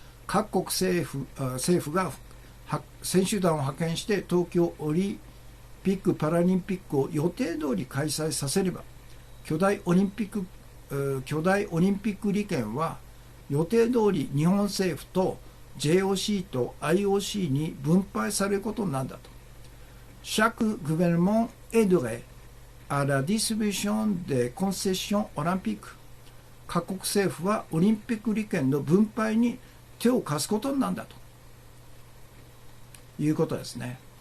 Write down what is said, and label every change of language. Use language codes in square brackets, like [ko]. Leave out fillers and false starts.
[ja] 各国政府が選手団を派遣して東京オリンピック・パラリンピックを予定通り開催させれば、巨大オリンピック利権は予定通り日本政府と JOC と IOC に分配されることになるんだと。 [fr] Chaque gouvernement aiderait à la distribution des concessions olympiques。 [ja] 各国政府はオリンピック利権の分配に手を貸すことになるんだということですね。